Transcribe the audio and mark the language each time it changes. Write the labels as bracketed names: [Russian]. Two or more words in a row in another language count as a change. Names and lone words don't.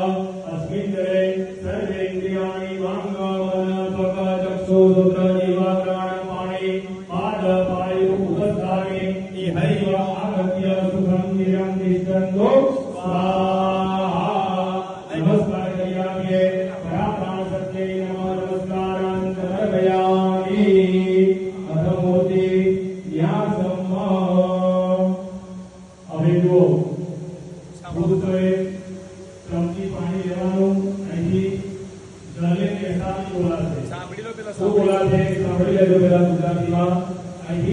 [Sanskrit] अस्मिन् जले सर्वेन्द्रियाणि वाङ्मनस्पकचक्षुश्रोत्रजीवा प्राणपाणि पादपायु उपस्थाने इहैव आगत्य सुखं चिरं तिष्ठन्तु स्वाहा। नमस्कार करिष्यामि पराप्राणशक्त्यै नमः नमस्कारान् समर्पयामि। अथ मूर्ति न्यासम् [Gujarati] હવે જુઓ પુરુષોએ ચમચી પાણી લેવાનું અહીંથી જલે બેસાડી બોલાશે. શું બોલાશે સાંભળી લેજો પેલા ગુજરાતીમાં. અહીંથી